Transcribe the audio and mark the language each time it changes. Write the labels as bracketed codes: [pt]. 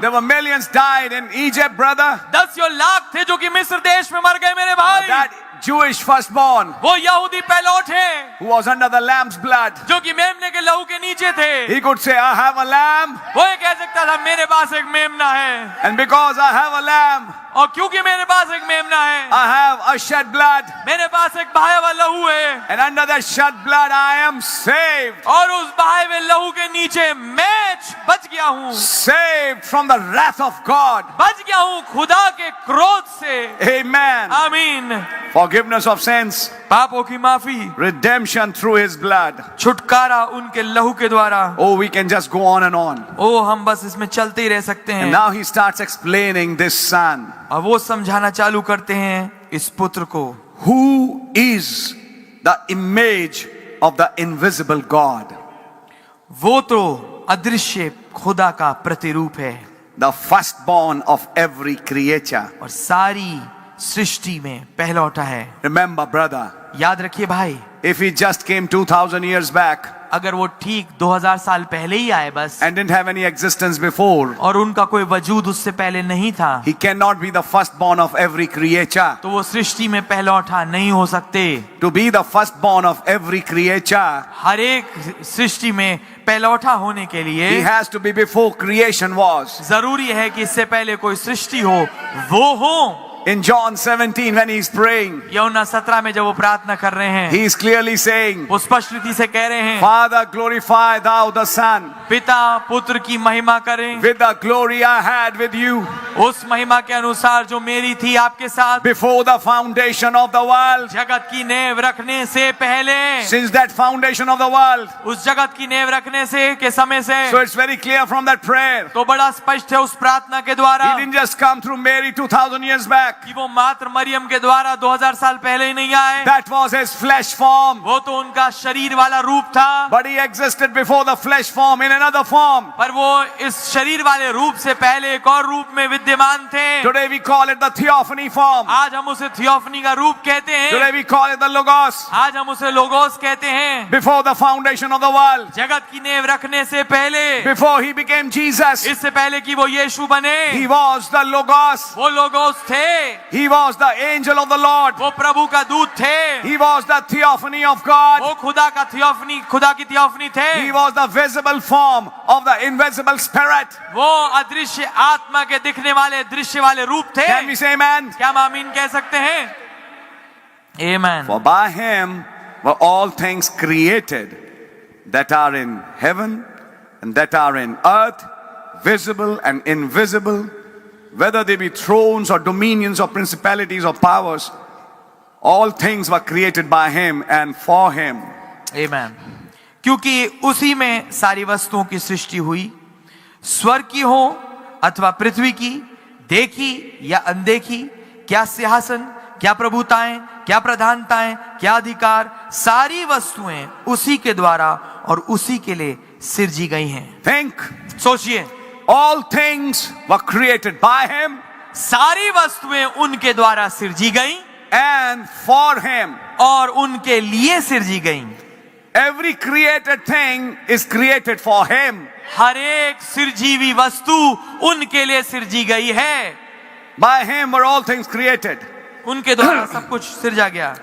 [en] There were millions died in Egypt, brother. [hi] दसियों lakh थे जो कि मिस्र देश में मर गए मेरे भाई। [en] That Jewish firstborn [hi] वो यहूदी पहलौठ है [en] who was under the lamb's blood. [hi] जो कि मेमने के लहू के नीचे थे। [en] He could say, I have a lamb. [hi] वो ये कह सकता था मेरे पास एक मेमना है, [en] And because I have a lamb, [hi] और क्योंकि मेरे पास एक मेमना है, [en] I have a shed blood. [hi] मेरे पास एक बहाया हुआ लहू है, [en] And under that shed blood, I am saved. [hi] और उस बहाए हुए लहू के नीचे मैं बच गया हूँ, [en] Saved from the wrath of God. [hi] बच गया हूँ खुदा के क्रोध से। [en] Amen. [hi] आमीन। [en] Forgiveness of sins. [hi] पापों की माफी, [en] Redemption through his blood. [hi] छुटकारा उनके लहू के द्वारा। [en] Oh, we can just go on and on. [hi] ओ हम बस इसमें चलते ही रह सकते [en] And [hi] हैं। [en] now he starts explaining this son. [hi] और वो समझाना चालू करते हैं इस पुत्र को, [en] Who is the image of the invisible God. [hi] वो तो अदृश्य खुदा का प्रतिरूप है, [en] The firstborn of every creature. [hi] और सारी सृष्टि में पहलौठा है। [en] Remember, brother, [hi] याद रखिए भाई, [en] if he just came 2000 years back [hi] अगर वो ठीक 2000 साल पहले ही आए बस, [en] and didn't have any existence before, [hi] और उनका कोई वजूद उससे पहले नहीं था, [en] he cannot be the firstborn of every creature. [hi] तो वो सृष्टि में पहलौठा नहीं हो सकते। [en] To be the firstborn of every creature, [hi] हर एक सृष्टि में पहलौठा होने के लिए [en] he has to be before creation was. [hi] जरूरी है कि इससे पहले कोई सृष्टि हो, वो हो। [en] In John 17 when he's praying, [hi] यूहन्ना 17 में जब वो प्रार्थना कर रहे हैं, [en] he is clearly saying, [hi] वो स्पष्ट रीति से कह रहे हैं, [en] Father, glorify thou the Son [hi] पिता पुत्र की महिमा करें [en] with the glory I had with you [hi] उस महिमा के अनुसार जो मेरी थी आपके साथ [en] before the foundation of the world. [hi] जगत की नींव रखने से पहले। [en] Since that foundation of the world, [hi] उस जगत की नींव रखने से के समय से, [en] so it's very clear from that prayer. [hi] तो बड़ा स्पष्ट है उस प्रार्थना के द्वारा [en] He didn't just come through Mary 2000 years back. [hi] कि वो मात्र मरियम के द्वारा 2000 साल पहले ही नहीं आए, [en] That was his flesh form. [hi] वो तो उनका शरीर वाला रूप था, [en] But he existed before the flesh form in another form. [hi] पर वो इस शरीर वाले रूप से पहले एक और रूप में विद्यमान थे। [en] Today we call it the theophany form. [hi] आज हम उसे थियोफनी का रूप कहते हैं, [en] Today we call it the logos. [hi] आज हम उसे लोगोस कहते हैं। [en] Before the foundation of the world. [hi] जगत की नींव रखने से पहले, [en] Before he became Jesus. [hi] इससे पहले कि वो यीशु बने, [en] He was the logos. [hi] वो लोगोस थे, [en] He was the angel of the Lord. [hi] वो प्रभु का दूत थे, [en] He was the theophany of God. [hi] वो खुदा का थियोफनी, खुदा की थियोफनी थे, [en] He was the visible form of the invisible spirit. [hi] वो अदृश्य आत्मा के दिखने वाले दृश्य वाले रूप थे। [en] Can we say amen? [hi] क्या हम आमीन कह सकते हैं? Amen. [en] For by him were all things created that are in heaven and that are in earth, visible and invisible, whether they be thrones or dominions or principalities or powers, all things were created by him and for him. Amen. [hi] क्योंकि उसी में सारी वस्तुओं की सृष्टि हुई, स्वर्ग की हो अथवा पृथ्वी की, देखी या अनदेखी, क्या सिंहासन, क्या प्रभुताएं, क्या प्रधानताएं, क्या अधिकार, सारी वस्तुएं उसी के द्वारा और उसी के लिए सिरजी गई हैं। [en] Think, [hi] सोचिए, [en] all things were created by him [hi] सारी वस्तुएं उनके द्वारा सिरजी गई [en] and for him. [hi] और उनके लिए सिरजी गई। [en] Every created thing is created for him. [hi] हर एक सिरजीवी वस्तु उनके लिए सिरजी गई है। [en] By him were all things created. [hi] उनके द्वारा सब कुछ सिरजा गया,